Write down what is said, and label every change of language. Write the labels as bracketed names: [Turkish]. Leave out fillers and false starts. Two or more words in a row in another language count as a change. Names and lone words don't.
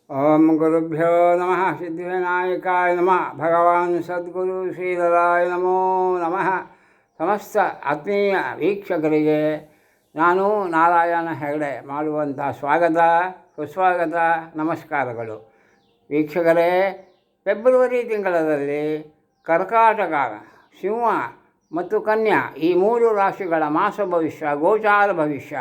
[Sanskrit] ಓಂ ಗುರುಭ್ಯೋ ನಮಃ ಸಿದ್ಧಿವಿನಾಯಕಾಯ ನಮಃ. ಭಗವಾನ್ ಸದ್ಗುರು ಶ್ರೀಧರಾಯ ನಮೋ ನಮಃ. [Kannada] ಸಮಸ್ತ ಆತ್ಮೀಯ ವೀಕ್ಷಕರಿಗೆ ನಾನು ನಾರಾಯಣ ಹೆಗಡೆ ಮಾಡುವಂಥ ಸ್ವಾಗತ, ಸುಸ್ವಾಗತ, ನಮಸ್ಕಾರಗಳು. ವೀಕ್ಷಕರೇ, ಫೆಬ್ರವರಿ ತಿಂಗಳಲ್ಲಿ ಕರ್ಕಾಟಕ, ಸಿಂಹ ಮತ್ತು ಕನ್ಯಾ ಈ ಮೂರು ರಾಶಿಗಳ ಮಾಸ ಭವಿಷ್ಯ, ಗೋಚಾರ ಭವಿಷ್ಯ.